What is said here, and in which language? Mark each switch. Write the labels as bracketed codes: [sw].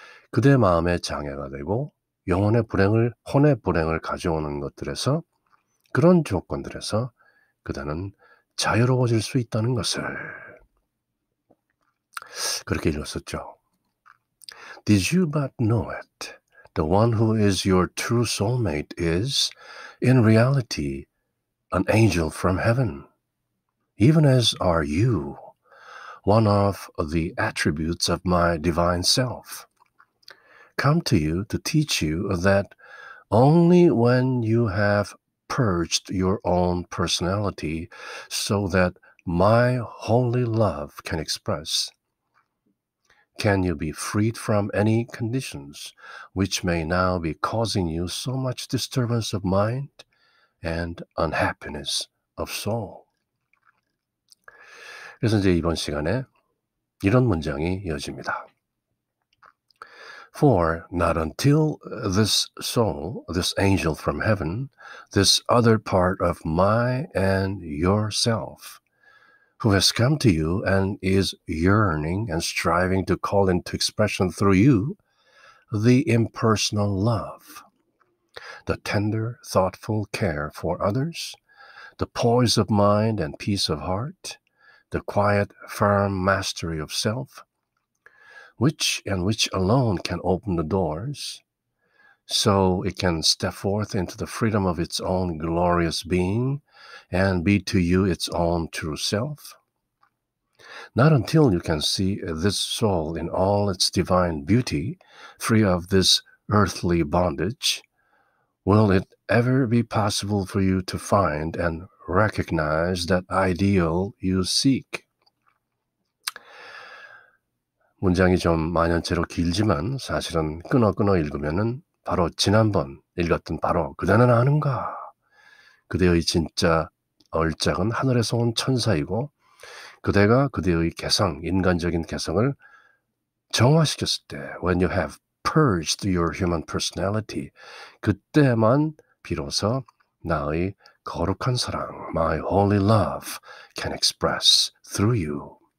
[ko] 그대 마음의 장애가 되고 영혼의 불행을, 혼의 불행을 가져오는 것들에서, 그런 조건들에서 그대는 자유로워질 수 있다는 것을 그렇게 읽었었죠. [en] Did you but know it? The one who is your true soulmate is, in reality, an angel from heaven, even as are you, one of the attributes of my divine self. Come to you to teach you that only when you have purged your own personality so that my holy love can express, can you be freed from any conditions which may now be causing you so much disturbance of mind and unhappiness of soul. [ko] 그래서 이제 이번 시간에 이런 문장이 이어집니다. [en] For not until this soul, this angel from heaven, this other part of my and yourself, who has come to you and is yearning and striving to call into expression through you the impersonal love, the tender, thoughtful care for others, the poise of mind and peace of heart, the quiet, firm mastery of self, which alone can open the doors, so it can step forth into the freedom of its own glorious being and be to you its own true self. Not until you can see this soul in all its divine beauty, free of this earthly bondage, will it ever be possible for you to find and recognize that ideal you seek. [ko] 문장이 좀 만연체로 길지만 사실은 끊어 읽으면은 바로 지난번 읽었던 바로 그대는 아는가? 그대의 진짜 얼짝은 하늘에서 온 천사이고 그대가 그대의 개성, 인간적인 개성을 정화시켰을 때 [en] When you have purged your human personality, [ko] 그때만 비로소 나의 거룩한 사랑, [en] My holy love can express through you.